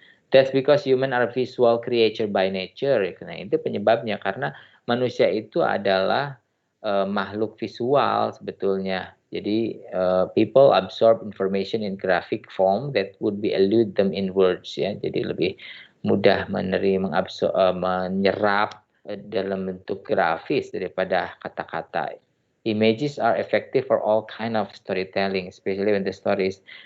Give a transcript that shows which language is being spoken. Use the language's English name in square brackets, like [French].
[English] That's because human are visual creature by nature. [Indonesian] Nah, itu penyebabnya karena manusia itu adalah makhluk visual sebetulnya. Jadi [English] people absorb information in graphic form that would be elude them in words, [Indonesian] ya. Jadi lebih mudah menyerap dalam bentuk grafis daripada kata-kata. [English] Images are effective for all kind of storytelling, especially when the stories.